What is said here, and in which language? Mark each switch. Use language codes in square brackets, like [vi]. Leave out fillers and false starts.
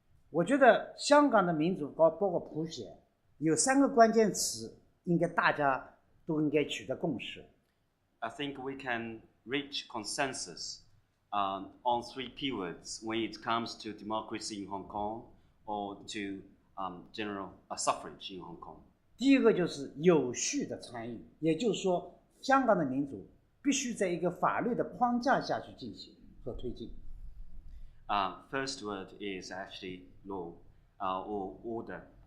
[zh] 我觉得香港的民主包括普选，有3个关键词，应该大家都应该取得共识。 [en] I think we can reach consensus on 3 keywords when it comes to democracy in Hong Kong or to general suffrage in Hong Kong. [zh] 第一个就是有序的参与，也就是说，香港的民主必须在一个法律的框架下去进行和推进。 [en] First word is actually law or order.